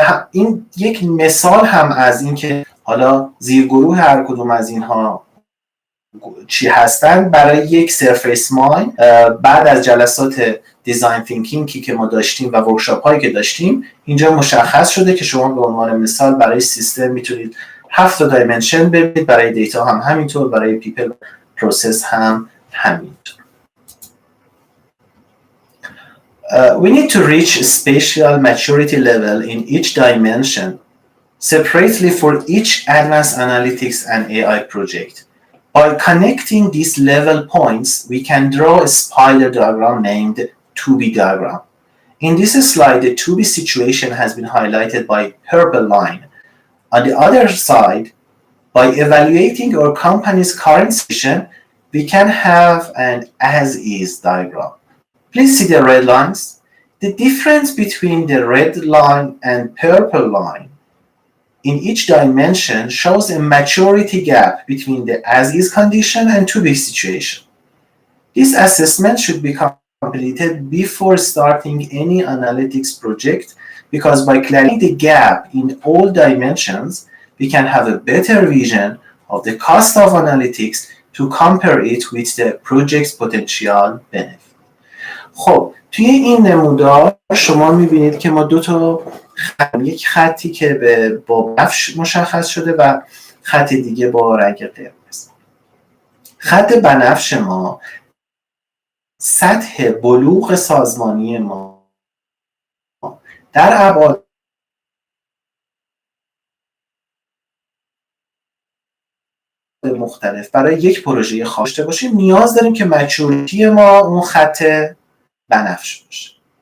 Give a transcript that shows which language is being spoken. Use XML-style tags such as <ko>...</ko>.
<fa>این یک مثال هم از این که حالا زیرگروه هر کدوم از اینها چی هستن برای یک سرفیس ماین بعد از جلسات دیزاین تینکینگی که ما داشتیم و ورکشاپ هایی که داشتیم، اینجا مشخص شده که شما به عنوان مثال برای سیستم میتونید 7 تا دایمنشن ببینید، برای دیتا هم همینطور، برای پیپل پروسس هم همینطور.</fa> <en>We need to reach spatial maturity level in each dimension separately for each advanced analytics and AI project. By connecting these level points, we can draw a spider diagram named 2B diagram. In this slide, the 2B situation has been highlighted by purple line. On the other side, by evaluating our company's current situation, we can have an as-is diagram. Please see the red lines. The difference between the red line and purple line in each dimension shows a maturity gap between the as-is condition and to-be situation. This assessment should be completed before starting any analytics project, because by clearing the gap in all dimensions, we can have a better vision of the cost of analytics to compare it with the project's potential benefit.</en> <fa>خب توی این نمودار شما میبینید که ما یک خطی که با بنفش مشخص شده و خط دیگه با رنگ قرمز. خط بنفش ما سطح بلوغ سازمانی ما در ابعاد مختلف برای یک پروژه خاص داشته باشیم، نیاز داریم که مچوریتی ما اون خط بنفش باشه.</fa>